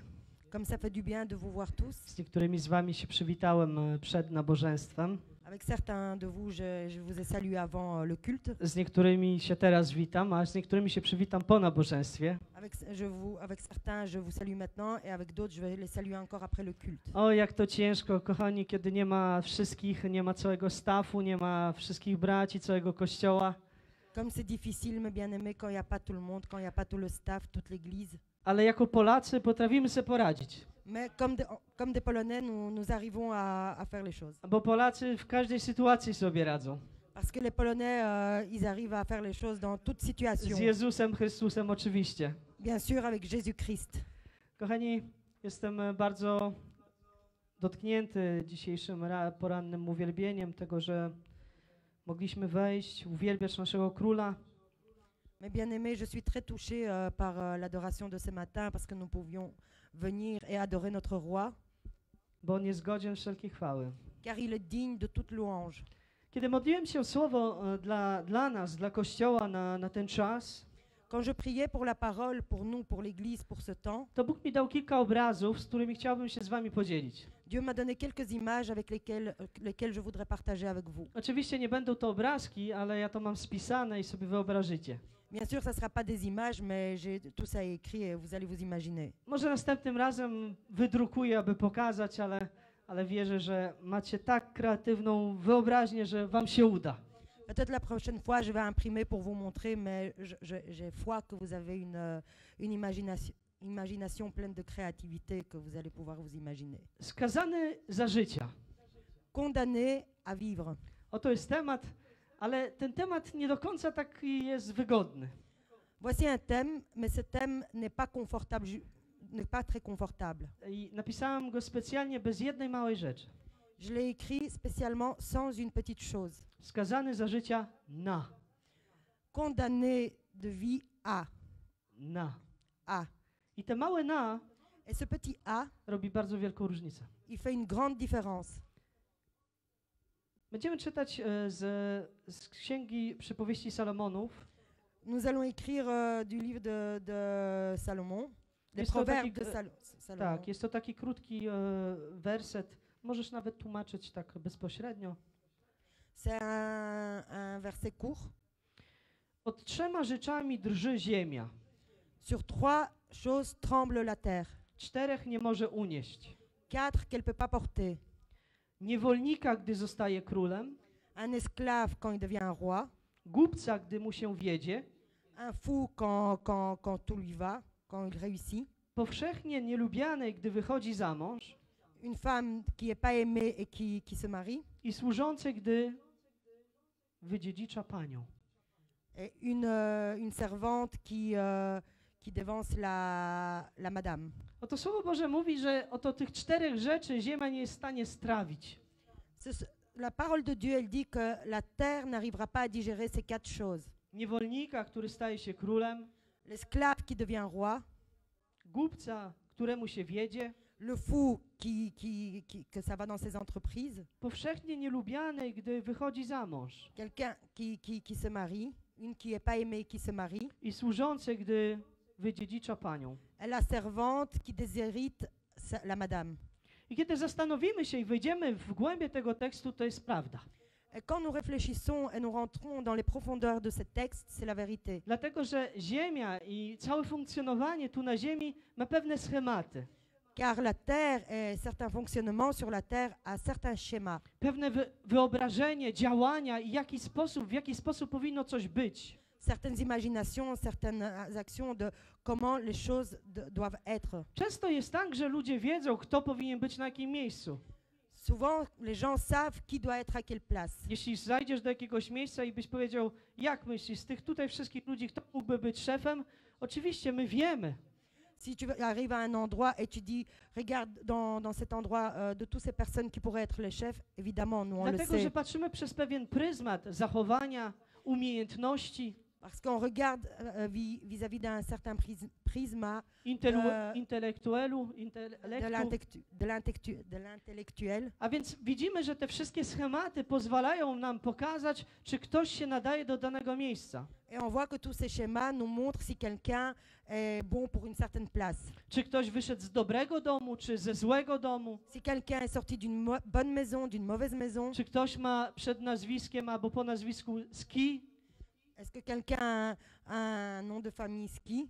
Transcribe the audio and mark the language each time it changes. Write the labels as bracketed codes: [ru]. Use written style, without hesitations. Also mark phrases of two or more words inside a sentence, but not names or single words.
[fr] Comme ça fait du bien de vous voir tous. [pl] Z niektórymi z wami się przywitałem przed nabożeństwem. [fr] Avec certains de vous, je vous ai salué avant le culte. [pl] Z niektórymi się teraz witam, a z niektórymi się przywitam po nabożeństwie. [fr] Avec certains, je vous salue maintenant et avec d'autres, je vais les saluer encore après le culte. [pl] O, jak to ciężko, kochani, kiedy nie ma wszystkich, nie ma całego staffu, nie ma wszystkich braci, całego kościoła. [fr] Comme c'est difficile, mes bien-aimés, quand il n'y a pas tout le monde, quand il n'y a pas tout le staff, toute l'église. [pl] Ale jako Polacy potrafimy sobie poradzić. [fr] Mais comme des Polonais, nous arrivons à faire les choses. [pl] Bo Polacy w każdej sytuacji sobie radzą. [fr] Parce que les Polonais, ils arrivent à faire les choses dans toute situation. [pl] Z Jezusem Chrystusem oczywiście. [fr] Bien sûr, avec Jésus-Christ. [pl] Kochani, jestem bardzo dotknięty dzisiejszym porannym uwielbieniem tego, że mogliśmy wejść, uwielbiać naszego Króla. [fr] Mes bien-aimés, je suis très touchée par l'adoration de ce matin parce que nous pouvions venir et adorer notre roi. [pl] Bo on jest godzien wszelkiej chwały. [fr] Car il est digne de toute louange. [pl] Kiedy modliłem się o słowo dla nas, dla Kościoła na ten czas, [fr] quand je priais pour la parole, pour nous, pour l'Église, pour ce temps, [pl] to Bóg mi dał kilka obrazów, z którymi chciałbym się z wami podzielić. [fr] Dieu m'a donné quelques images avec lesquelles je voudrais partager avec vous. [pl] Oczywiście nie będą to obrazki, ale ja to mam spisane i sobie wyobrażycie. [fr] Bien sûr, ça ne sera pas des images, mais j'ai tout ça écrit et vous allez vous imaginer. [pl] Może następnym razem wydrukuję, aby pokazać, ale wierzę, że macie tak kreatywną wyobraźnię, że wam się uda. [fr] Peut-être la prochaine fois, je vais imprimer pour vous montrer, mais j'ai foi que vous avez une imagination pleine de créativité que vous allez pouvoir vous imaginer. [pl] Skazany za życia. [fr] Condamné à vivre. [pl] Oto jest temat, ale ten temat nie do końca taki jest wygodny. [fr] Voici un thème, mais ce thème n'est pas confortable, n'est pas très confortable. [pl] I napisałem go specjalnie bez jednej małej rzeczy. [fr] Je l'ai écrit spécialement sans une petite chose. [pl] Skazany za życia na. [fr] Condamné de vie à. [pl] Na. [fr] À. [pl] I te małe na [fr] Et ce petit a [pl] robi bardzo wielką różnicę. [fr] il fait une grande différence. [pl] Będziemy czytać z Księgi Przypowieści Salomonów. [fr] Nous allons écrire du livre de Salomon, les [pl] Jest to [fr] proverbes [pl] taki, [fr] de Salomon. [pl] tak, jest to taki krótki werset. Możesz nawet tłumaczyć tak bezpośrednio. [fr] C'est un verset court. [pl] Od 3 rzeczami drży ziemia. [fr] Sur 3 choses tremble la terre. [pl] 4 nie może unieść. [fr] 4 qu'elle peut pas porter. [pl] Niewolnika, gdy zostaje królem. [fr] Un esclave quand il devient un roi. [pl] Głupca, gdy mu się wiedzie. [fr] Un fou quand tout lui va, quand il réussit. [pl] Powszechnie nielubianej, gdy wychodzi za mąż. [fr] Une femme qui est pas aimée et qui se marie. [pl] I służącej, gdy wydziedzicza panią. [fr] Et une servante qui dévance la madame. [pl] Oto Słowo Boże mówi, że oto tych 4 rzeczy ziemia nie jest w stanie strawić. [fr] La parole de Dieu, elle dit que la terre n'arrivera pas à digérer ces 4 choses. [pl] Niewolnika, który staje się królem. [fr] L'esclave qui devient roi. [pl] Głupca, któremu się wiedzie. [fr] Le fou que ça va dans ses entreprises. [pl] Powszechnie nielubianej, gdy wychodzi za mąż. [fr] Quelqu'un qui se marie, une qui est pas aimée qui se marie. [pl] I służącej, gdy wydziedzicza panią. [fr] Et la servante qui déshérite la madame. [pl] I kiedy zastanowimy się i wejdziemy w głębie tego tekstu, to jest prawda. [fr] Et quand nous réfléchissons et nous rentrons dans les profondeurs de ce texte, c'est la vérité. [pl] Dlatego, że ziemia i całe funkcjonowanie tu na ziemi ma pewne schematy. [fr] Car la terre et certains fonctionnements sur la terre a certains schémas. [pl] Pewne wyobrażenie, działania i w jaki sposób powinno coś być. [fr] Certaines imaginations, certaines actions de comment les choses doivent être. [pl] Często jest tak, że ludzie wiedzą, kto powinien być na jakim miejscu. [fr] Souvent, les gens savent qui doit être à quelle place. [pl] Jeśli zajdziesz do jakiegoś miejsca i byś powiedział, jak myślisz, z tych tutaj wszystkich ludzi, kto mógłby być szefem? Oczywiście my wiemy. [fr] Si tu arrives à un endroit et tu dis, regarde dans cet endroit de toutes ces personnes qui pourraient être les chefs, évidemment, nous on le [pl] Dlatego, [fr] sait. [pl] że patrzymy przez pewien pryzmat zachowania, umiejętności, [fr] Parce qu'on regarde vis-à-vis d'un certain prisme [pl] intelektuelu, [fr] de l'intellectuel. [pl] A więc widzimy, że te wszystkie schematy pozwalają nam pokazać, czy ktoś się nadaje do danego miejsca. [fr] Et on voit que tous ces schémas nous montrent si quelqu'un est bon pour une certaine place. [pl] Czy ktoś wyszedł z dobrego domu, czy ze złego domu. [fr] Si quelqu'un est sorti d'une bonne maison, d'une mauvaise maison. [pl] Czy ktoś ma przed nazwiskiem albo po nazwisku Ski. [fr] Est-ce que quelqu'un a un nom de famille Ski?